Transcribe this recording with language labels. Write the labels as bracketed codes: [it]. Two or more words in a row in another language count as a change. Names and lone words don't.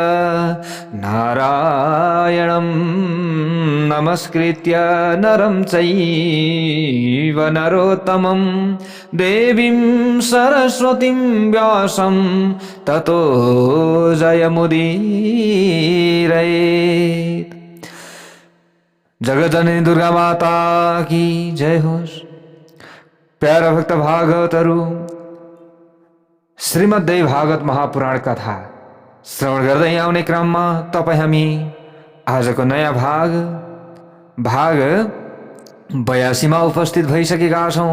[sa] नारायणं नमस्कृत्य नरं चैव नरोत्तमं देवीं सरस्वतीं व्यासं ततो जयमुदीरयेत्। [ne] जगतजननी दुर्गा माता की जय होस्। प्यारा भक्त भागवतहरू, श्रीमद्देवी भागवत महापुराण कथा श्रवण गर्दै आउने क्रममा तपाईँ हामी आजको नयाँ भाग 82 मा उपस्थित भइसकेका छौँ।